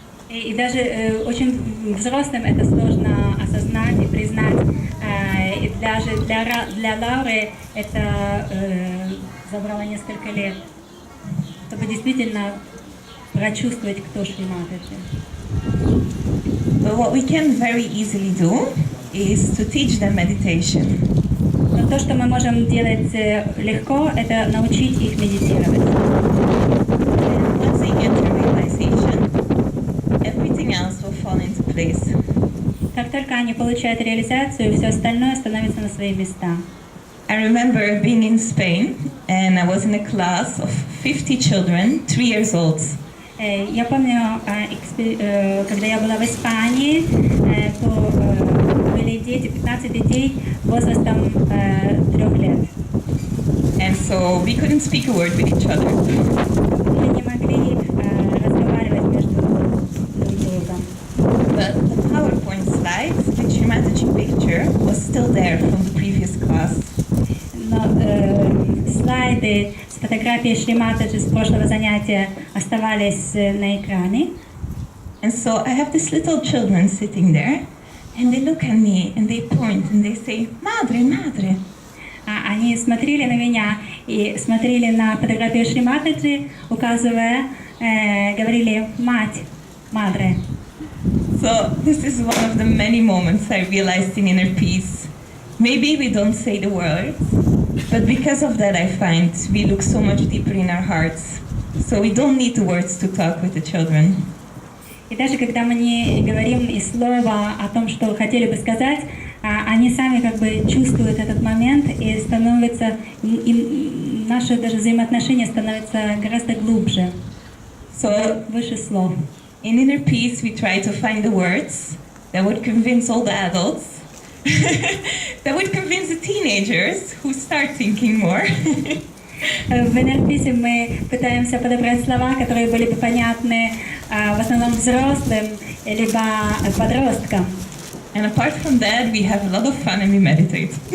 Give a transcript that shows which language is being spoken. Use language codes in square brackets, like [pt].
[ru] И даже очень взрослым это сложно осознать и признать. И даже для Лауры это забрало несколько лет, чтобы действительно прочувствовать, кто Шриматаджи. [en] But what we can very easily do is to teach them meditation. [ru] Но то, что мы можем делать легко, это научить их медитировать. [en] Once they get to realization, everything else will fall into place. [ru] Как только они получают реализацию, все остальное становится на свои места. [en] I remember being in Spain, and I was in a class of 50 children, 3 years old. [ru] Я помню, когда я была в Испании, то были дети, 15 детей возрастом 3 лет. [en] And so we couldn't speak a word with each other. [ru] Мы не могли разговаривать между друг другом. [en] But the PowerPoint slides with Shrimataji picture was still there from the previous class. [ru] Но слайды с фотографией Шриматаджи с прошлого занятия оставались на экране. [en] And so I have these little children sitting there, and they look at me and they point and they say, [es] "Madre, madre." [ru] Они смотрели на меня и смотрели на фотографию Шриматаджи, указывая, говорили «мать», «мадре». [en] So this is one of the many moments I realized in inner peace. Maybe we don't say the words, but because of that I find we look so much deeper in our hearts. So we don't need the words to talk with the children. [ru] И даже когда мы не говорим и слова о том, что хотели бы сказать, они сами как бы чувствуют этот момент и становятся, и наши даже взаимоотношения становятся гораздо глубже, [en] So [ru] выше слов. [en] in inner peace we try to find the words that would convince all the adults, that would convince the teenagers who start thinking more. [ru] В инерписе мы пытаемся подобрать слова, которые были бы понятны в основном взрослым либо подросткам. [en] And apart from that, we have a lot of fun and we meditate.